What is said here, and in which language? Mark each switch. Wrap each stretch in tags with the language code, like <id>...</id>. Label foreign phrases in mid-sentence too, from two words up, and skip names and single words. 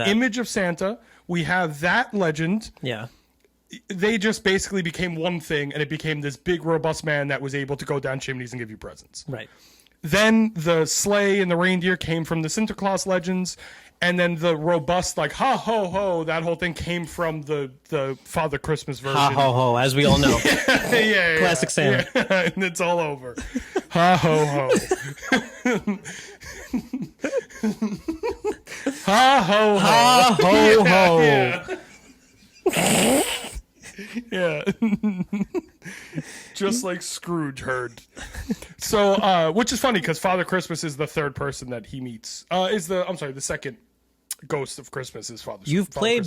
<en>image of Santa. We have that legend. Yeah. They just basically became one thing, and it became this big, robust man that was able to go down chimneys and give you presents. Right. Then the sleigh and the reindeer came from the Sinterklaas legends, and then the robust, like, ha, ho, ho, that whole thing came from the Father Christmas version. Ha, ho, ho, as we all know. Yeah. Classic Santa. Yeah, and it's all over. Ha, ho, ho. Ha, ho, ho. Ha, ho, ho. Yeah. Yeah. Just like Scrooge heard. So, which is funny because Father Christmas is the third person that he meets. The second Ghost of Christmas is Father. You've Father played Christmas.</en>